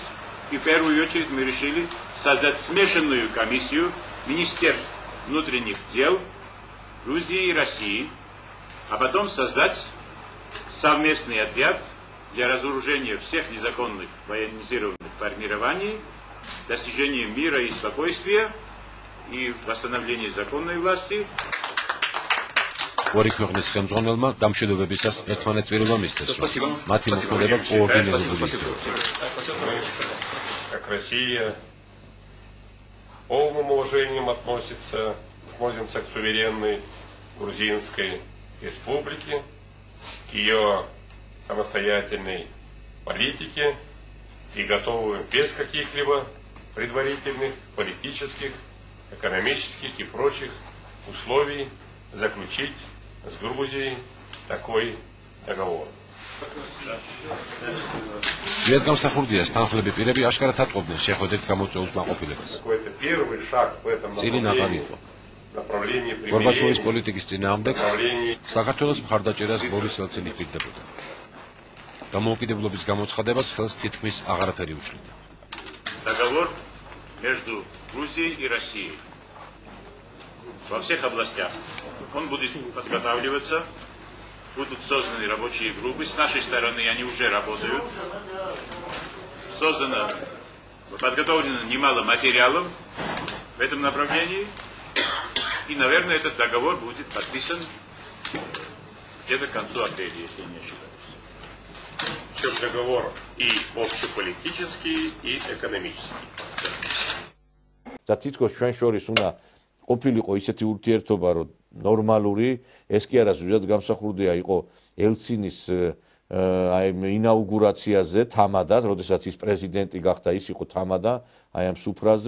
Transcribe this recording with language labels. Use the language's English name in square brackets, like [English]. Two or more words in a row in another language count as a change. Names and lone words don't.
[Russian] И в первую очередь мы решили создать смешанную комиссию Министерств внутренних дел Грузии и России, а потом создать совместный отряд для разоружения всех незаконных военизированных формирований, достижения мира и спокойствия и восстановления законной власти. [Georgian] ორი ქვეყნის ხელმძღვანელმა დამშვიდობებისას ერთმანეთს ვერვა მისცეს, რომ მათი მოქმედება კოორდინირებული იქნება. [Russian] Как Россия полным уважением относится к суверенной Грузинской республике, к ее самостоятельной политике и готовы без каких-либо предварительных политических, экономических и прочих условий заключить с Грузией такой договор. [Georgian] Виетгамსახურდიას თანხლები პირები აშკარად ატყობდნენ შეხვედრით გამოწვეულ კმაყოფილებას. [Russian] Это первый шаг в этом направлении. [Georgian] გორბაჩოვის პოლიტიკის წინააღმდეგ საქართველოს მხარდაჭერას ბორის ელცინი პირდებოდა. დამოუკიდებლობის გამოცხადებას ხელს თითქმის აღარაფერი უშლიდა. [Russian] Договор между Грузией и Россией. Во всех областях. Он будет подготавливаться. Будут созданы рабочие группы. С нашей стороны они уже работают. Подготовлено немало материалов в этом направлении. И, наверное, этот договор будет подписан где-то к концу апреля, если не ошибаюсь. Причем договор и общеполитический, и экономический. [Georgian] და თითქოს ჩვენ შორის უნდა ყოფილიყო ისეთი ურთიერთობა, რომ ნორმალური, ეს კი არა ზუსტად გამსახურდია იყო ელცინის აი ინაუგურაციაზე თამადად, როდესაც ის პრეზიდენტი გახდა, ის იყო თამადა აი ამ სუფრაზე.